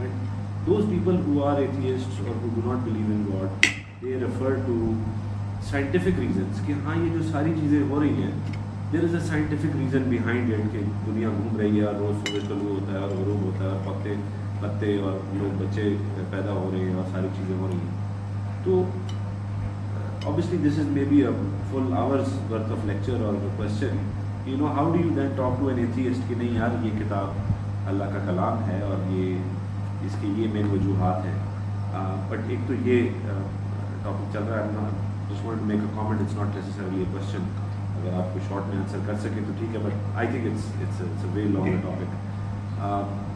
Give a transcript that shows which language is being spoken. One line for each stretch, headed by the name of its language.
English: and those people who are atheist اور who do not believe in God, they refer to scientific reasons
Urdu: کہ ہاں یہ جو ساری چیزیں ہو رہی ہیں،
English: there is a scientific reason behind it,
Urdu: کہ دنیا گھوم رہی ہے اور روز سورج طلوع ہوتا ہے اور غروب ہوتا ہے اور پتے اور لوگ بچے پیدا ہو رہے ہیں اور ساری چیزیں ہو رہی ہیں.
English: تو obviously this is maybe a full hour's worth of lecture or a question. You know, how do you then talk to an atheist
Urdu: کہ نہیں یار یہ کتاب اللہ کا کلام ہے اور یہ اس کے یہ مین وجوہات ہیں. بٹ ایک تو یہ ٹاپک چل رہا ہے.
English: Just want to make a comment, it's not necessarily a question.
Urdu: اگر آپ کو شارٹ میں آنسر کر سکیں تو ٹھیک ہے,
English: But I think it's a very long topic.